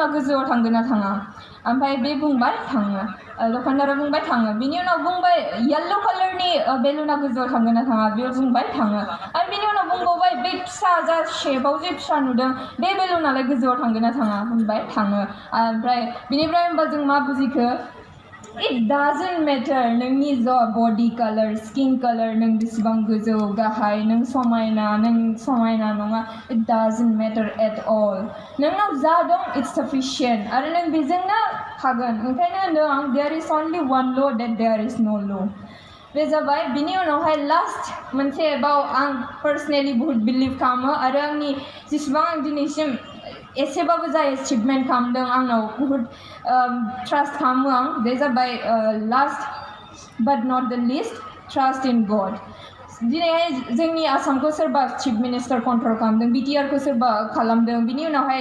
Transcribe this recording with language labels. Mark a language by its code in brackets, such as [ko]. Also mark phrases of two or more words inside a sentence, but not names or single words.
[brx] गोजौआव थांगोन ना थाङा ओमफ्राय बे बुंबाय थाङो दखानदारा बुंबाय थाङो बिनि उनाव बुंबाय येल्ल' कालारनि बेलुना गोजौआव थांगोन ना थाङा बेयाव बुंबाय थाङो आरो बिनि उनाव बुंबावबाय बे फिसा जा शेपआव जे फिसा नुदों बे बेलुनालाय गोजौआव थांगोन ना थाङा बुंबाय थाङो ओमफ्राय बिनिफ्राय होमबा जों मा बुजिखो [en] It doesn't matter [brx] नोंनि बडी कालार स्किन कालार नों बेसेबां गोजौ गाहाय नों समायना नङा [en] It doesn't matter at all [brx] नोंनाव जा दं [en] it's sufficient [brx] आरो नों बेजोंनो हागोन ओंखायनो होनदों आं [en] there is only one law that there is no law [brx] बे जाबाय बिनि उनावहाय लास्ट मोनसे बाव आं पार्सनेलि बहुत बिलिभ खालामो आरो आंनि जेसेबां आं दिनैसिम एसेबाबो जा एचिभमेन्ट खालामदों आंनाव बहुत ट्रास्ट खालामो आं बे जाबाय [en] last but not the least trust in God [brx] दिनैहाय जोंनि आसामखौ सोरबा [en] chief minister [brx] कन्ट्रल खालामदों बिटिआरखौ सोरबा खालामदों बिनि उनावहाय